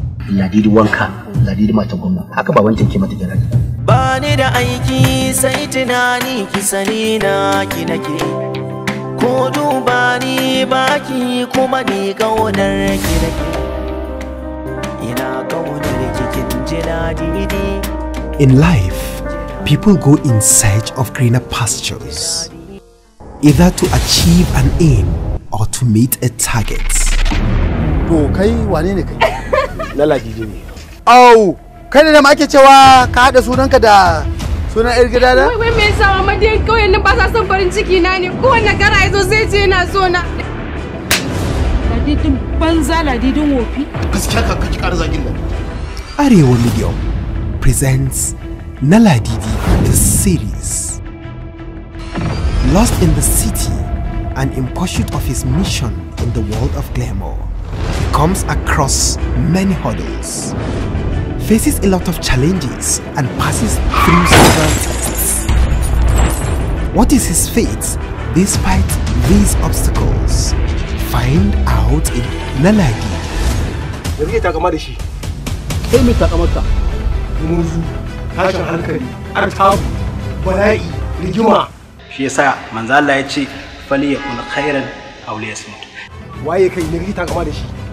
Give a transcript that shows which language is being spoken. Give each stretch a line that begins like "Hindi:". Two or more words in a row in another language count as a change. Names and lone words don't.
Hausa: Ladidi wanka, Ladidi matan gwamna. Haka baban ki mata gyara. Ba ni da aiki sai tunani ki sani na ki nake. Ko duba ni baki kuma ni ƙaunar ki nake. Ina ƙaunar ki kin ji Ladidi.
English: In life, people go in search of greener pastures, either to achieve an aim or to meet a target.
Hausa: To kai wane ne kai? Na Ladidi ne. Au, kai ne da ma ake cewa ka haɗa sunanka da sunan yar gida na? Wai, wai me yasa mama dai kauyen nan ba sa son farin ciki na ne? Kowanne gara ya zo zai ce yana so na. Ladidin banza, Ladidin wofi. Gaskiya ka, ka ki ƙara zagin nan.
English: Arewa Medium presents Na Ladidi, the series. Lost in the city and in pursuit of his mission in the world of glamour, he comes across many hurdles, faces a lot of challenges, and passes through several tests. What is his fate despite these obstacles? Find out in
Hausa: Na Ladidi. Da kake takama da shi? Kai mai takamarka? Gumurzu, tashin hankali, artabu, bala'i, rigima. Shi yasa manzo Allah ya ce,
Arabic: "فليقل خيرا أو ليصمت."
Hausa: Waye kai ne kake takama da shi?